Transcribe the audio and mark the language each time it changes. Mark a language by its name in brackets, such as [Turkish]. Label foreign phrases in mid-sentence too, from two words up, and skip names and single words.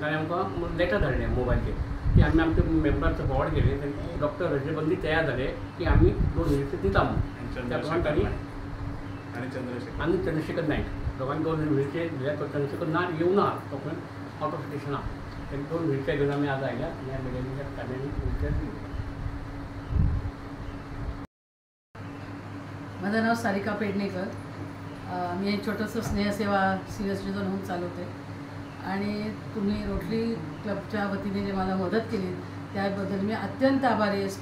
[Konkani] ताणें आमकां लेटर धाडलें मोबायलचेर की आमी आमचे मेंबरांक फॉर्वर्ड केले। डॉक्टर रजनी बंदी तयार जाले की आमी 2 व्हीलचेअर दिता म्हणून। त्या प्रमाणे तांणी आनी चंद्रशेखर नायक दोगांनी 2 व्हीलचेअर दिल्या। तो चंद्रशेखर नायक येवना, तो [English] out of station [Konkani] आहा। ताका 2 व्हीलचेअर घेवन आमी आज आयल्या आनी ह्या मेडिकल तांणी व्हीलचेअर दिली। [Marathi] माझं नाव सारिका पेडणेकर। मी एक छोटंसं स्नेहसेवा [English] senior citizen home [Marathi] चालवते आणि तुम्ही रोटरी क्लबच्या वतीने जे मला मदत केली त्याबद्दल मी अत्यंत आभारी आहे।